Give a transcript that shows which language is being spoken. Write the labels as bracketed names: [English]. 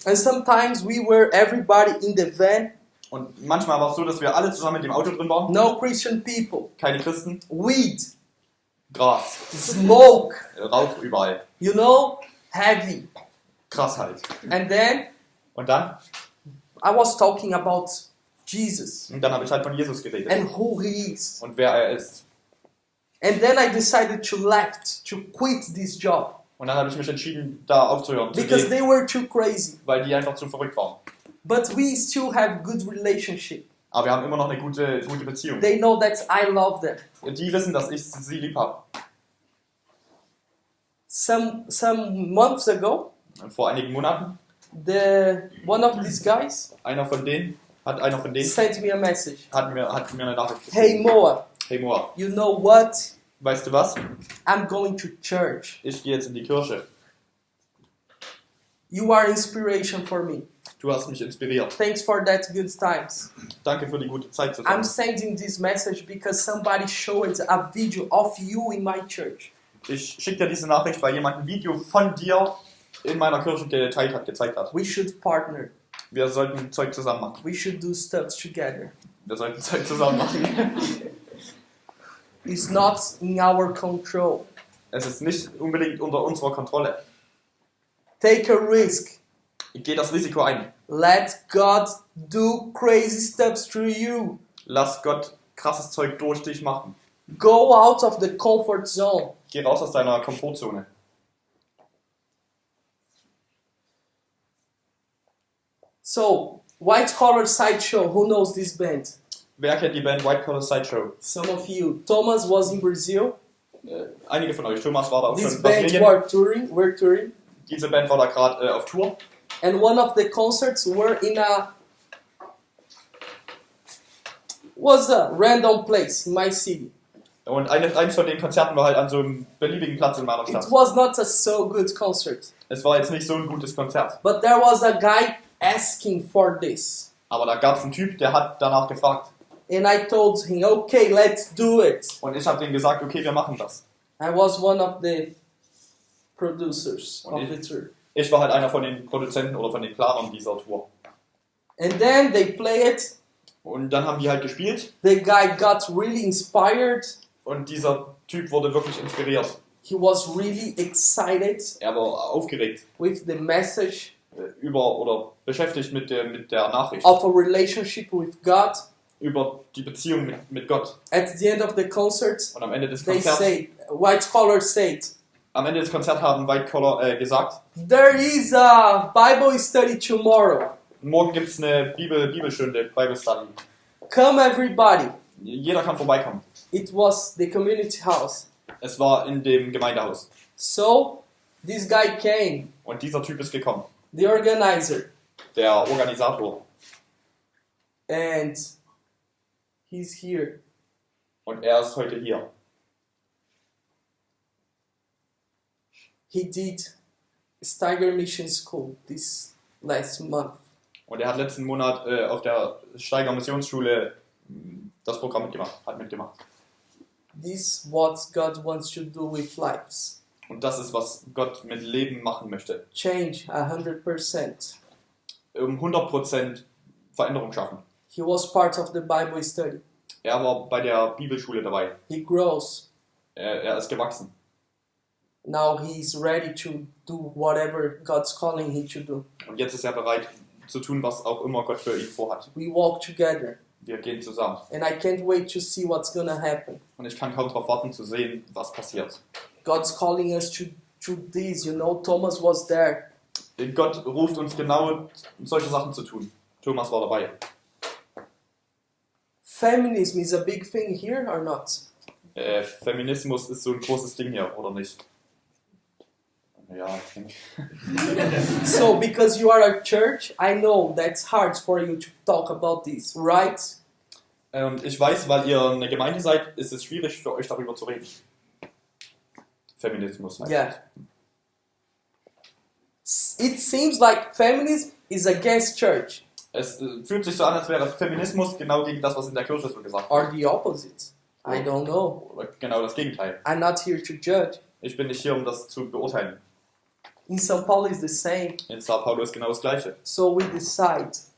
[English] And sometimes we were everybody in the van. [German] Und manchmal war es so, dass wir alle zusammen in dem Auto drin waren. [English] No Christian people. [German] Keine Christen. [English] Weed. [German] Gras. [English] Smoke. [German] Rauch überall. [English] You know? Heavy. [German] Krass halt. [English] And then [German] Und dann? [English] I was talking about Jesus. [German] Und dann habe ich halt von Jesus geredet. [English] And who he is. [German] Und wer er ist. [English] And then I decided to quit this job. [German] Und dann habe ich mich entschieden, da aufzuhören. [English] Because [German] Zu [English] they [German] gehen, [English] were too crazy. [German] weil die einfach zu verrückt waren. [English] But we still have good relationship. [German] Aber wir haben immer noch eine gute Beziehung. [English] They know that I love them. [German] Die wissen, dass ich sie lieb habe. [English] Some months ago, [German] Vor einigen Monaten, [English] one of these guys [German] einer von denen [English] sent me a message. [German] hat mir eine Nachricht geschrieben. [English] Hey Moah, [German] Hey Moah, [English] you know what? [German] weißt du was? [English] I'm going to church. [German] Ich gehe jetzt in die Kirche. [English] You are inspiration for me. [German] Du hast mich inspiriert. [English] Thanks for that good times. [German] Danke für die gute Zeit [English] I'm [German] zusammen. [English] sending this message because somebody showed a video of you in my church. [German] Ich schicke dir diese Nachricht, weil jemand ein Video von dir in meiner Kirche gezeigt hat. [English] We should partner. [German] Wir sollten Zeug zusammen machen. [English] We should do stuff together. [German] Wir sollten Zeug zusammen machen. [English] It's not in our control. [German] Es ist nicht unbedingt unter unserer Kontrolle. [English] Take a risk. [German] Geh das Risiko ein. [English] Let God do crazy stuff through you. [German] Lass Gott krasses Zeug durch dich machen. [English] Go out of the comfort zone. [German] Geh raus aus deiner Komfortzone. [English] So, White Collar Sideshow, who knows this band? [German] Wer kennt die Band White Collar Sideshow? [English] Some of you. Thomas was in Brazil. [German] Einige von euch. Thomas war da auch schon [English] This [German] in [English] band [German] Brasilien. [English] were touring. [German] Diese Band war da gerade auf Tour. [English] And one of the concerts was a random place in my city. [German] Und eins von den Konzerten war halt an so einem beliebigen Platz in meiner Stadt. [English] It was not a so good concert. [German] Es war jetzt nicht so ein gutes Konzert. [English] But there was a guy asking for this. [German] Aber da gab es einen Typ, der hat danach gefragt. [English] And I told him, okay, let's do it. [German] Und ich habe denen gesagt, okay, wir machen das. [English] I was one of the producers of the tour. [German] Ich war halt einer von den Produzenten oder von den Planern dieser Tour. [English] And then they play it. [German] Und dann haben die halt gespielt. [English] The guy got really inspired. [German] Und dieser Typ wurde wirklich inspiriert. [English] He was really excited [German] Er war aufgeregt [English] with the message [German] oder beschäftigt mit der Nachricht. [English] of a relationship with God. [German] Über die Beziehung mit Gott. [English] At the end of the concert, [German] Und am Ende des [English] they [German] Konzerts, [English] say, White Collar said, [German] am Ende des Konzerts haben White Collar gesagt, [English] there is a Bible study tomorrow. [German] morgen gibt es eine Bibelstunde, Bible Study. [English] Come everybody. [German] Jeder kann vorbeikommen. [English] It was the community house. [German] Es war in dem Gemeindehaus. [English] So, this guy came, [German] Und dieser Typ ist gekommen. [English] the organizer, [German] Der Organisator. [English] and he's here. [German] Und er ist heute hier. [English] He did Steiger Mission School this last month. [German] Und er hat letzten Monat auf der Steiger Missionsschule das Programm mitgemacht. [English] This is what God wants to do with lives. [German] Und das ist, was Gott mit Leben machen möchte. [English] Change 100%. [German] 100% Veränderung schaffen. [English] He was part of the Bible study. [German] Er war bei der Bibelschule dabei. [English] He grows. [German] Er ist gewachsen. [English] Now he's ready to do whatever God's calling him to do. [German] Und jetzt ist er bereit zu tun, was auch immer Gott für ihn vorhat. [English] We walk together. [German] Wir gehen zusammen. [English] And I can't wait to see what's gonna happen. [German] Und ich kann kaum darauf warten zu sehen, was passiert. [English] God's calling us to this, you know, Thomas was there. [German] Gott ruft uns genau, solche Sachen zu tun. Thomas war dabei. [English] Feminism is a big thing here or not? [German] Feminismus ist so ein großes Ding hier, oder nicht? Ja, ich denke. [English] So, because you are a church, I know that's hard for you to talk about this, right? [German] Und ich weiß, weil ihr eine Gemeinde seid, ist es schwierig für euch darüber zu reden. Feminismus halt. [English] Yeah. It seems like feminism is against church. [German] Es fühlt sich so an, als wäre Feminismus genau gegen das, was in der Kirche so gesagt wird. [English] Or the opposite. I don't know. [German] Oder genau das Gegenteil. [English] I'm not here to judge. [German] Ich bin nicht hier, um das zu beurteilen. [English] In São Paulo is the same. [German] In Sao Paulo ist genau das Gleiche. [English] So we decide,